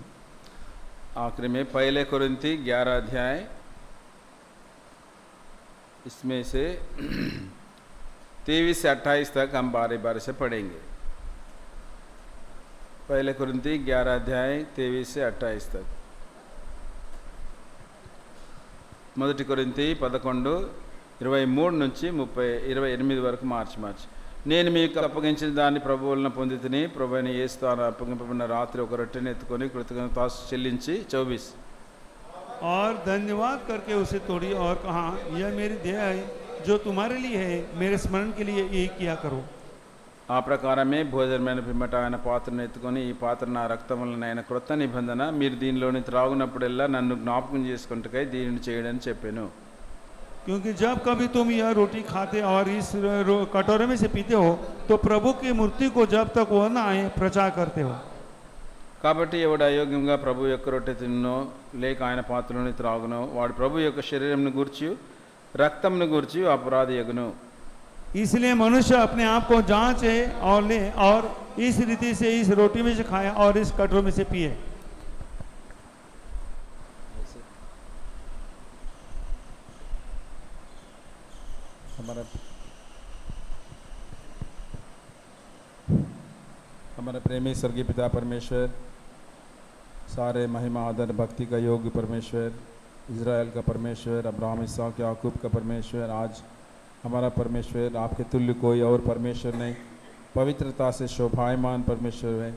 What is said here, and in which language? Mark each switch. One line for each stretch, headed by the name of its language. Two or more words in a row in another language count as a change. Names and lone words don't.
Hindi: आखिरी में पहले कुरिन्थी 11 अध्याय, इसमें से 23 से 28 तक हम बारी बारी से पढ़ेंगे। पहले कुरिन्थी 11 अध्याय 23 से 28 तक।
Telugu: మొదటి కొరింథీ 11:23 నుంచి 28 వరకు మార్చి నేను మీకు అప్పగించిన దాన్ని ప్రభువు వలన పొందితిని। ప్రభువైన యేసు తాను అప్పగింపబడిన రాత్రి ఒక రొట్టెని ఎత్తుకొని కృతజ్ఞతాస్తుతి చెల్లించి 24
Hindi: और धन्यवाद करके उसे तोड़ी और कहा, यह मेरी देह है जो तुम्हारे लिए है, मेरे स्मरण के लिए यही किया करो।
Telugu: ఆ ప్రకారమే భోజనమైన పిమ్మట ఆయన పాత్రను ఎత్తుకొని, ఈ పాత్ర నా రక్తం వలన అయిన క్రొత్త నిబంధన, మీరు దీనిలోని త్రాగునప్పుడల్లా నన్ను జ్ఞాపకం చేసుకుంటకై దీనిని చేయడని చెప్పాను।
Hindi: क्योंकि जब कभी तुम यह रोटी खाते और इस कटोरे में से पीते हो तो प्रभु की मूर्ति को जब तक वह न आए प्रचार करते हो।
Telugu: కాబట్టి ఎవడు అయోగ్యంగా ప్రభు యొక్క రొట్టె తిన్నో లేక ఆయన పాత్రలోని త్రాగునో వాడు ప్రభు యొక్క శరీరంను గూర్చి రక్తంను గూర్చి అపరాధి యగును।
Hindi: इसलिए मनुष्य अपने आप को जांचे और ले और इस रीति से इस रोटी में से खाए और इस कटोरे में से पिए। हमारा प्रेमी स्वर्गीय पिता परमेश्वर, सारे महिमा आदर भक्ति का योग्य परमेश्वर, इज़राइल का परमेश्वर, अब्राहम, इसहाक, याकूब का परमेश्वर, आज हमारा परमेश्वर, आपके तुल्य कोई और परमेश्वर नहीं, पवित्रता से शोभायमान परमेश्वर है।